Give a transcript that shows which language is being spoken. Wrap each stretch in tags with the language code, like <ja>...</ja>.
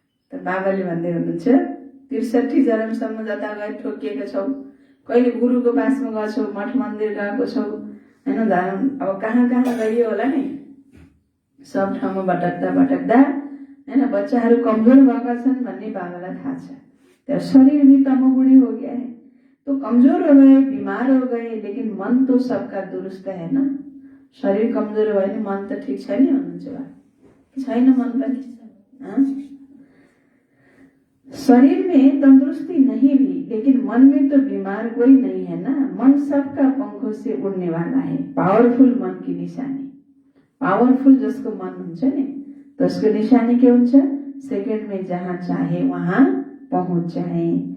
<ne>त बाबाले भन्दै हुनुहुन्छ 63 जन्मसम्म जता गए ठोकिएका छौ, कहिले गुरुको पासमा गएको छौ, मठ मन्दिर गएको छौ, हैन, अब कहाँ कहाँ गइयो होला नि, सब ठाउँमा भटक्दा भटक्दा हैन बच्चाहरू कमजोर भएका छन् भन्ने बाबालाई थाहा छ।</ne> <hi>तो शरीर भी तमोगुणी हो गया है, तो कमजोर हो गए, बीमार हो गए, लेकिन मन तो सबका दुरुस्त है ना।</hi> <ne>शरीर कमजोर भयो भने मन त ठीक छैन भन्नुहुन्छ, छैन मन पनि।</ne> <hi>शरीर में तंदुरुस्ती नहीं भी, लेकिन मन में तो बीमार कोई नहीं है ना। मन सबका पंखों से उड़ने वाला है, पावरफुल मन की निशानी। पावरफुल जिसको मन</hi> <ne>हुन्छ नि,</ne> <hi>तो उसको निशानी</hi> <ne>के हुन्छ,</ne> <hi>सेकंड में जहाँ चाहे वहां पहुंच जाए।</hi>